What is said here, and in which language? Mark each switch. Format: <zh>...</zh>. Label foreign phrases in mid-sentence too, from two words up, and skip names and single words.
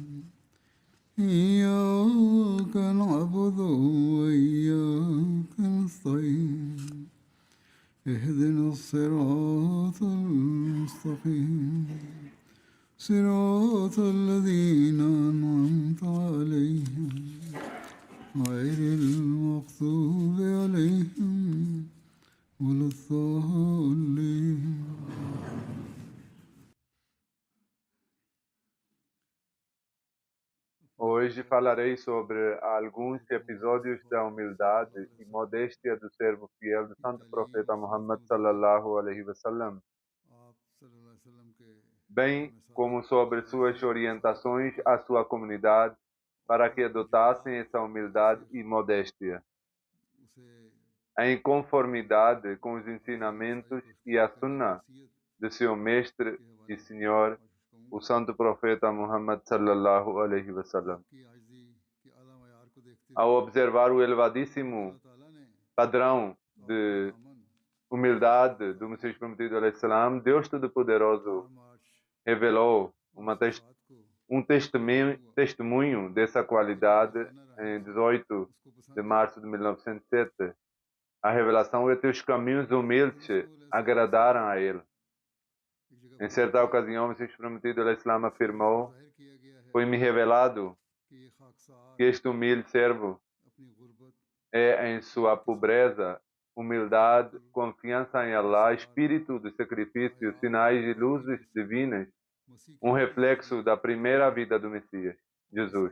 <ar>إياك نعبد وإياك نستعين اهدنا الصراط المستقيم صراط الذين أنعمت عليهم غير المغضوب عليهم ولا الضالين.</ar> <pt>Hoje falarei sobre alguns episódios da humildade e modéstia do servo fiel do Santo Profeta Muhammad</pt> <ar>صلى الله عليه وسلم,</ar> <pt>bem como sobre suas orientações à sua comunidade para que adotassem essa humildade e modéstia, em conformidade com os ensinamentos e a sunnah de seu mestre e senhor, o Santo Profeta Muhammad</pt> <ar>صلى الله عليه وسلم.</ar> <pt>Ao observar o elevadíssimo padrão de humildade do Messias Prometido</pt> <ar>عليه السلام,</ar> <pt>Deus Todo-Poderoso revelou um testemunho dessa qualidade em 18 de março de 1907. A revelação é que os caminhos humildes agradaram a ele. Em certa ocasião, o Messias Prometido</pt> <ar>عليه السلام</ar> <pt>afirmou: foi-me revelado que este humilde servo é em sua pobreza, humildade, confiança em Allah, espírito de sacrifício, sinais e luzes divinas, um reflexo da primeira vida do Messias, Jesus.</pt>